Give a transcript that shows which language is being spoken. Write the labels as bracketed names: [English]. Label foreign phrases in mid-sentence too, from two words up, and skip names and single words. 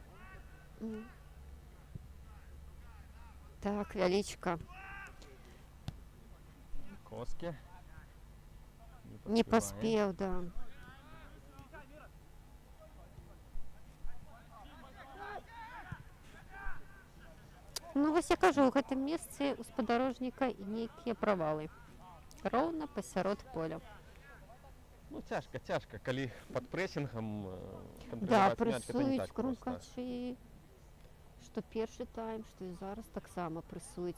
[Ukrainian] Так, Величко. Коски. Не поспеває. поспів, да. Ну, ось я кажу, [Belarusian] у гэтым месцы у спадарожніка нейкія правалы. Роўна пасярод поля. Ну, цяжка, калі пад прэсінгам Да, кантраляваць мяч, гэта не прэсуюць так проста. крумкачы, што першы тайм, што і зараз таксама прэсуюць.